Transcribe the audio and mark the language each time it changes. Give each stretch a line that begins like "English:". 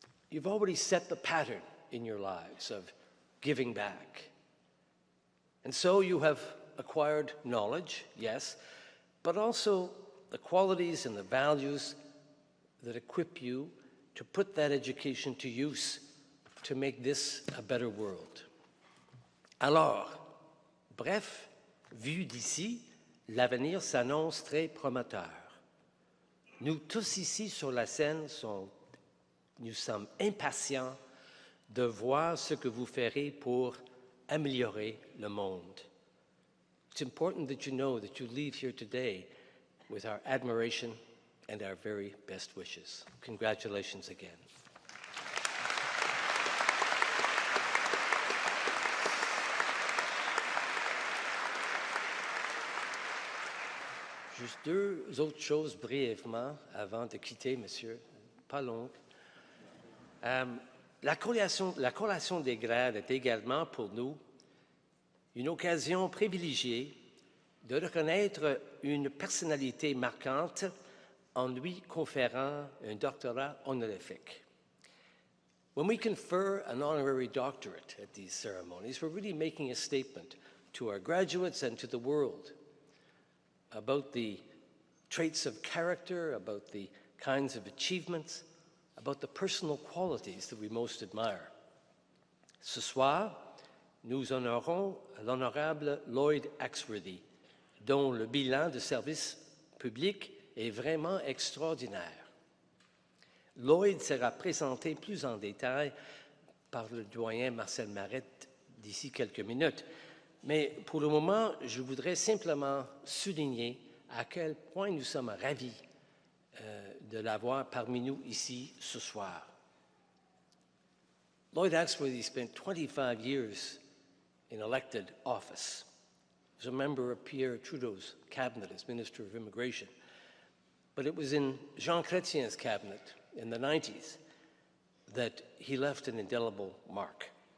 English: You've already set the pattern in your lives of giving back. And so you have acquired knowledge, yes, but also the qualities and the values that equip you to put that education to use to make this a better world.
French: Alors, bref, vu d'ici, l'avenir s'annonce très prometteur. Nous tous ici sur la scène, nous sommes impatients de voir ce que vous ferez pour améliorer le monde.
English: It's important that you know that you leave here today with our admiration and our very best wishes. Congratulations again.
French: Juste deux autres choses brièvement avant de quitter, monsieur, pas longue. La collation des grades est également pour nous une occasion privilégiée de reconnaître une personnalité marquante en lui conférant un doctorat honorifique.
English: When we confer an honorary doctorate at these ceremonies, we're really making a statement to our graduates and to the world about the traits of character, about the kinds of achievements, about the personal qualities that we most admire.
French: Ce soir, nous honorons l'honorable Lloyd Axworthy, dont le bilan de service public est vraiment extraordinaire. Lloyd sera présenté plus en détail par le doyen Marcel Marette d'ici quelques minutes, mais pour le moment, je voudrais simplement souligner à quel point nous sommes ravis de l'avoir parmi nous ici ce soir.
English: Lloyd Axworthy spent 25 years in elected office. He was a member of Pierre Trudeau's cabinet as Minister of Immigration. But it was in Jean Chrétien's cabinet in the 90s that he left an indelible mark.